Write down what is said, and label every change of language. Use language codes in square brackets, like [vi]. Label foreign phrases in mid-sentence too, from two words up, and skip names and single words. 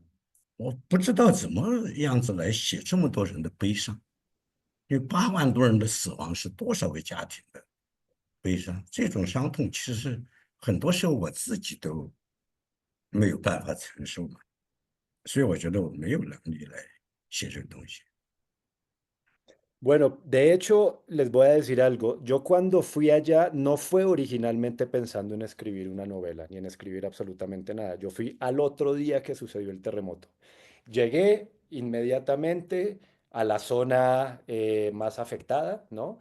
[zh] 我不知道怎么样子来写这么多人的悲伤，因为8万多人的死亡是多少个家庭的悲伤，这种伤痛其实很多时候我自己都没有办法承受嘛，所以我觉得我没有能力来写这个东西。 [es] Bueno, de hecho, les voy a decir algo. Yo cuando fui allá no fue originalmente pensando en escribir una novela, ni en escribir absolutamente nada. Yo fui al otro día que sucedió el terremoto. Llegué inmediatamente a la zona más afectada, ¿no?